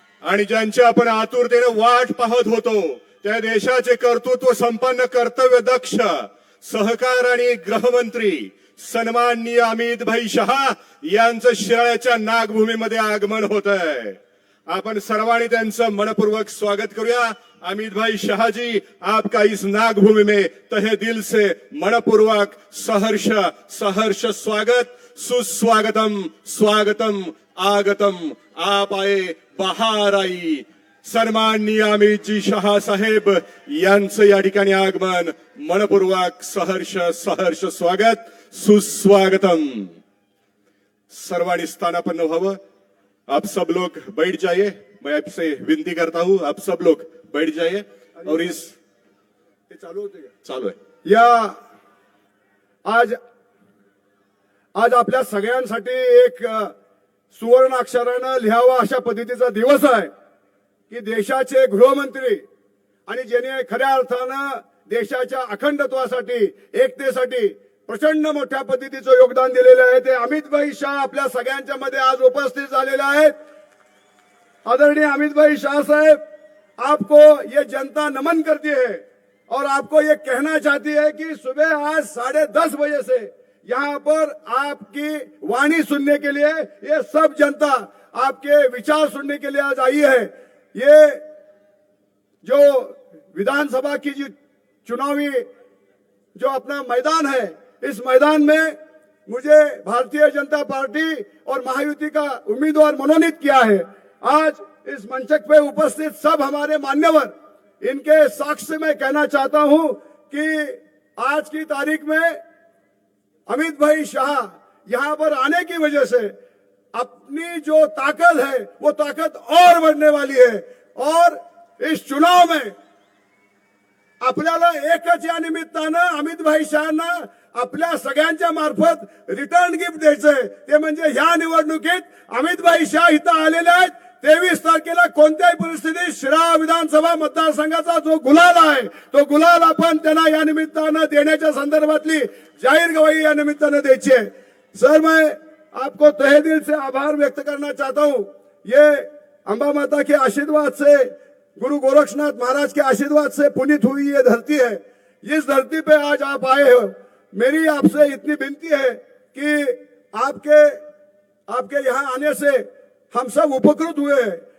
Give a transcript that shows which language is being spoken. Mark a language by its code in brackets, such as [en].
[mr] आणि ज्यांची आपण आतुरतेने वाट पाहत होतो त्या देशाचे कर्तृत्व संपन्न, कर्तव्य दक्ष सहकार आणि गृहमंत्री सन्माननीय अमित भाई शहा यांचं शिराळ्याच्या नागभूमीमध्ये आगमन होत आहे. आपण सर्वांनी त्यांचं मनपूर्वक स्वागत करूया. [hi] अमित भाई शाह जी, आपका इस नागभूमि में तहे दिल से मनपूर्वक सहर्ष सहर्ष स्वागत, सुस्वागतम स्वागतम आगतम, आप आए बहार आई. [mr] सन्माननीय अमित जी शाह साहेब यांचं या ठिकाणी आगमन, मनपूर्वक सहर्ष सहर्ष स्वागत, सुस्वागतम. सर्वांनी स्थानापन्न व्हावं. [hi] आप सब लोग बैठ जाइए. मैं आपसे विनती करता हूं, आप सब लोग बैठ जाइए. और इस [mr] चालू होते का? [hi] चालू है. [mr] या आज आपल्या सगळ्यांसाठी एक सुवर्ण अक्षरानं लिहावा अशा पद्धतीचा दिवस आहे की देशाचे गृहमंत्री आणि ज्याने खऱ्या अर्थानं देशाच्या अखंडत्वासाठी एकतेसाठी प्रचंड मोठ्या पद्धतीचं योगदान दिलेलं आहे ते अमित भाई शाह आपल्या सगळ्यांच्या मध्ये आज उपस्थित झालेले आहेत। [hi] आदरणीय अमित भाई शाह साहेब, आपको ये जनता नमन करती है और आपको ये कहना चाहती है कि सुबह आज 10:30 बजे से यहाँ पर आपकी वाणी सुनने के लिए ये सब जनता आपके विचार सुनने के लिए आज आई है। ये जो विधानसभा की जो चुनावी जो अपना मैदान है, इस मैदान में मुझे भारतीय जनता पार्टी और महायुति का उम्मीदवार मनोनीत किया है। आज इस मंचक पे उपस्थित सब हमारे मान्यवर, इनके साक्ष्य से मैं कहना चाहता हूं कि आज की तारीख में अमित भाई शाह यहां पर आने की वजह से अपनी जो ताकत है वो ताकत और बढ़ने वाली है और इस चुनाव में [mr] आपल्याला एकच या निमित्तानं अमित भाई शाहना आपल्या सगळ्यांच्या मार्फत रिटर्न गिफ्ट द्यायचंय, ते म्हणजे ह्या निवडणुकीत अमित भाई शाह इथं आलेले आहेत। 23 तारखेला कोणत्याही परिस्थितीत शिराळा विधानसभा मतदारसंघाचा जो गुलाल आहे तो गुलाल आपण त्यांना या निमित्तानं देण्याच्या संदर्भातली जाहीर गवाही या निमित्तानं द्यायची है। [hi] सर, मैं आपको तहे दिल से आभार व्यक्त करना चाहता हूं। ये अंबा माता के आशीर्वाद से, गुरु गोरक्षनाथ महाराज के आशीर्वाद से पुनीत हुई ये धरती है। इस धरती पे आज आप आए हो। मेरी आपसे इतनी विनती है कि आपके यहाँ आने से हम सब उपकृत हुए हैं।